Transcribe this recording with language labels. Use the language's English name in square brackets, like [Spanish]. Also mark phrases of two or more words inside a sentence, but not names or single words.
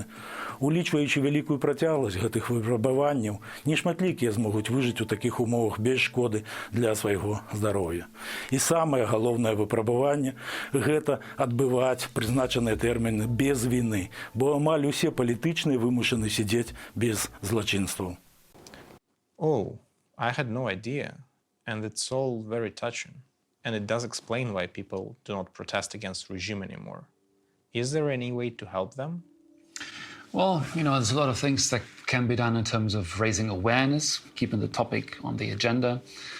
[Belarusian] Улічваючы вялікую працягласць гэтых выпрабаванняў, нешматлікія змогуць выжыць у такіх умовах без шкоды для свайго здароўя. І самае галоўнае выпрабаванне – гэта адбываць прызначаныя тэрміны без віны, бо амаль усе палітычныя вымушаны сядзець без злачынстваў. [English] Oh, I had no idea. And it's all very touching. And it does explain why people do not protest against regime anymore. Is there any way to help them? Well, there's a lot of things that can be done in terms of raising awareness, keeping the topic on the agenda.